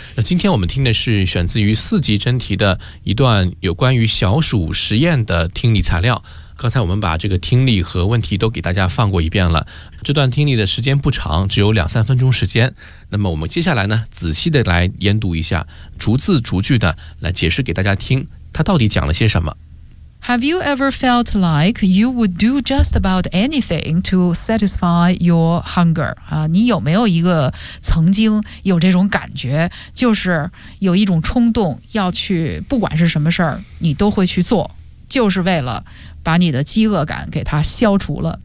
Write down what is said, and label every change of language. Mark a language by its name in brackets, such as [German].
[Chinese] 那今天我们听的是选自于四级真题的一段有关于小鼠实验的听力材料。刚才我们把这个听力和问题都给大家放过一遍了，这段听力的时间不长，只有2-3分钟时间。那么我们接下来呢，仔细的来研读一下，逐字逐句的来解释给大家听，它到底讲了些什么。 [English] Have you ever felt like you would do just about anything to satisfy your hunger? [Chinese] 你有没有一个曾经有这种感觉，就是有一种冲动要去，不管是什么事儿，你都会去做，就是为了把你的饥饿感给它消除了。